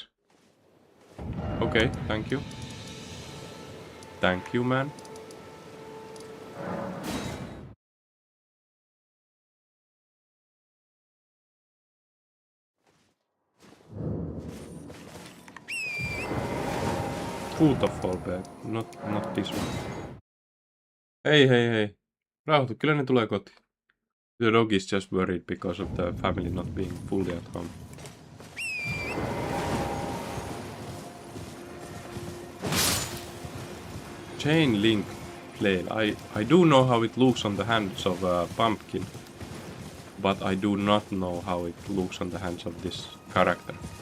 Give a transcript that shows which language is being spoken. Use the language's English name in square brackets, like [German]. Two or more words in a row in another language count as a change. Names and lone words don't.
[English] Okay, thank you. Thank you, man. Foot of Fall Belfry, not this one. [Finnish] Hei. Rauhoitu, kyllä ne tulee kotiin. [English] The dog is just worried because of the family not being fully at home. Chain link flail. I do know how it looks on the hands of a pumpkin, but I do not know how it looks on the hands of this character.